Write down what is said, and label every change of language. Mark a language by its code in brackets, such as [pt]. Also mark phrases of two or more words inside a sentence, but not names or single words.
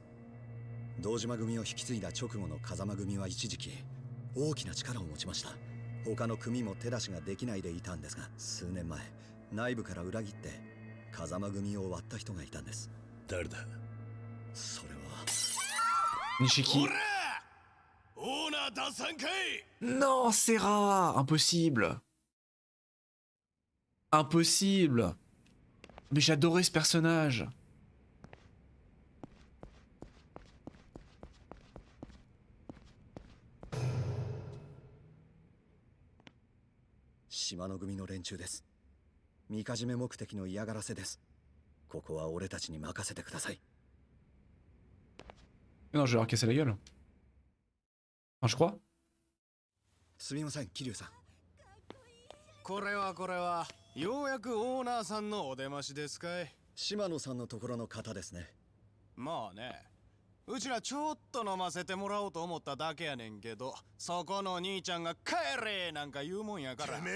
[ja] 堂島組を引き継いだ直後の風間組は一時期大きな力を持ちました。他の組も手出しができないでいたんですが、数年前内部から裏切って風間組を割った人がいたんです。誰だ。それは Nishiki。オーナー打算かい。 [fr] Non, Serra. Impossible. Impossible. Mais j'adorais ce personnage. [ja] Shimano 組の連中です。みかじめ目的の嫌がらせです。ここは俺たちに任せてください。 [fr] Non, je vais leur casser la gueule. Enfin, je crois. [ja] すみません、桐生さん。これはようやくオーナーさんのお出ましですかい。島野さんのところの方ですね。まあね、うちらちょっと飲ませてもらおうと思っただけやねんけど、そこの兄ちゃんが帰れなんか言うもんやから。